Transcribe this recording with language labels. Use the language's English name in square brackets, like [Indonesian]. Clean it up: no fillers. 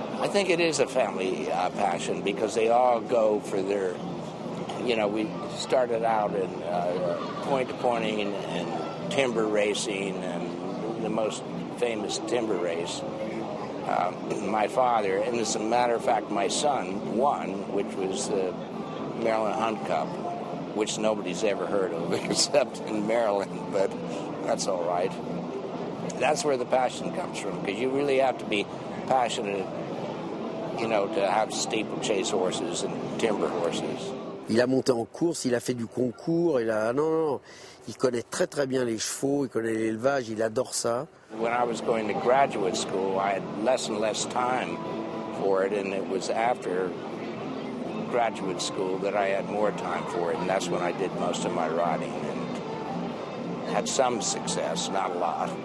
[English] I think it is a family passion because they all go for their, we started out in point-to-pointing and timber racing, and the most famous timber race, my father, and as a matter of fact, my son won, which was the Maryland Hunt Cup, which nobody's ever heard of except in Maryland, but that's all right. That's where the passion comes from, because you really have to be passionate, to have steeplechase horses and timber horses. [French] Il a monté en course, il a fait du concours, non, il connaît très très bien les chevaux, il connaît l'élevage, il adore ça. [English] When I was going to graduate school, I had less and less time for it, and it was after graduate school that I had more time for it, and that's when I did most of my riding and had some success, not a lot.